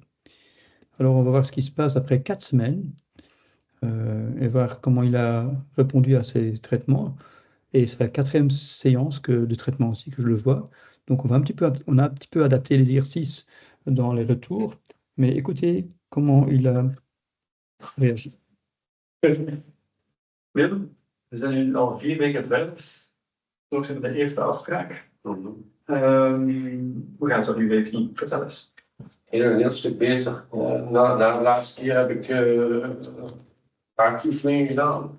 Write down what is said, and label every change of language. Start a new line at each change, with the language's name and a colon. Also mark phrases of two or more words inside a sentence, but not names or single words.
French: Alors, on va voir ce qui se passe après 4 semaines. Et voir comment il a répondu à ces traitements. Et c'est la 4e séance de traitement aussi que je le vois. Donc on a un petit peu adapté les exercices dans les retours. Mais écoutez comment il a réagi.
Dutch: Willem, we zijn nu al 4 weken verder. Nog zijn we de eerste afspraak. Hoe gaat dat nu even? Vertel eens. Een heel stuk beter. Na de laatste keer heb ik paar oefeningen gedaan.